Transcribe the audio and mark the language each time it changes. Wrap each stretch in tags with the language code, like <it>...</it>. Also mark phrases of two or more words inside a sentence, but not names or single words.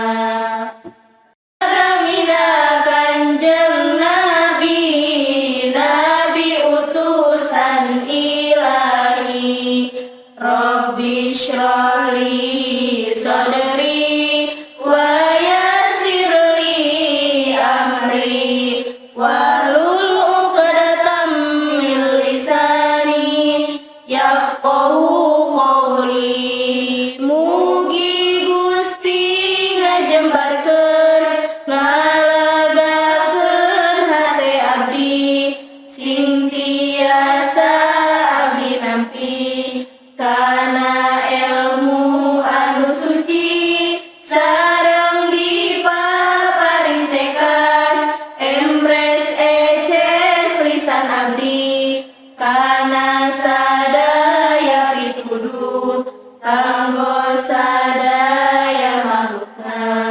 <su>Agamina Kanjeng Nabi utusan ilahi Rabbi</su> <ar>اشرح لي صدري ويسر لي أمري واحلل عقدة من لساني يفقهوا قولي.</ar> <su>Mugi Gusti ngajembarkeun ngalagakeun hate abdi sing tiasa abdi nampi kana ilmu anu suci sareng dipaparing cekas emres eces lisan abdi kana sadaya pituduh kanggo sadaya makhlukna.</su>